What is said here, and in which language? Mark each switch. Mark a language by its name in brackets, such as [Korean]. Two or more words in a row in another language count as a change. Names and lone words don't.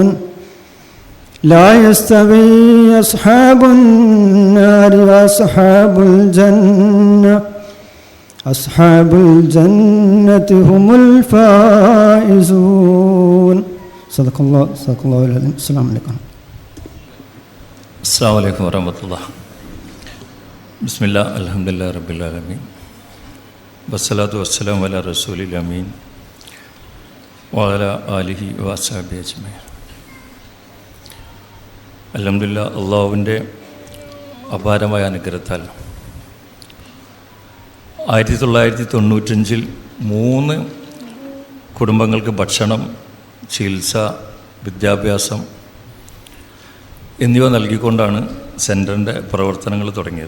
[Arabic] لا يستوي أصحاب النار وأصحاب الجنة أصحاب الجنة هم الفائزون. صدق الله العظيم. السلام عليكم. السلام عليكم ورحمة الله. بسم الله الحمد لله رب العالمين والصلاة والسلام على رسول الأمين وعلى آله وأصحابه أجمعين. [Malayalam] അൽഹംദുലില്ലാഹ്, അള്ളാഹുവിൻ്റെ അപാരമായ അനുഗ്രഹത്താൽ 1995 3 കുടുംബങ്ങൾക്ക് ഭക്ഷണം, ചികിത്സ, വിദ്യാഭ്യാസം എന്നിവ നൽകിക്കൊണ്ടാണ് സെൻറ്ററിൻ്റെ പ്രവർത്തനങ്ങൾ തുടങ്ങിയത്.